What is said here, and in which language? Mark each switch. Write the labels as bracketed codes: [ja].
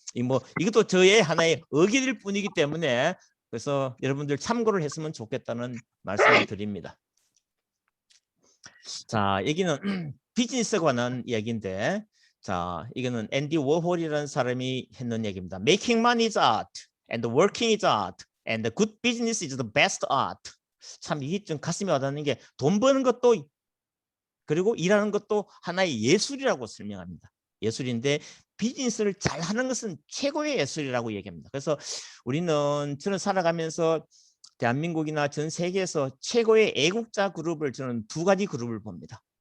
[ko] 이것도 저의 하나의 의견일 뿐이기 때문에 그래서 여러분들 참고를 했으면 좋겠다는 말씀을 드립니다. 자, 여기는 비즈니스에 관한 이야기인데, 자, 이거는 앤디 워홀이라는 사람이 했는 얘기입니다. [en] Making money is art, and working is art, and the good business is the best art. [ko] 참 이게 좀 가슴에 와닿는 게 돈 버는 것도 그리고 일하는 것도 하나의 예술이라고 설명합니다. 예술인데 비즈니스를 잘하는 것은 최고의 예술이라고 얘기합니다. 그래서 저는 살아가면서 대한민국이나 전 세계에서 최고의 애국자 그룹을 저는 2가지 그룹을 봅니다.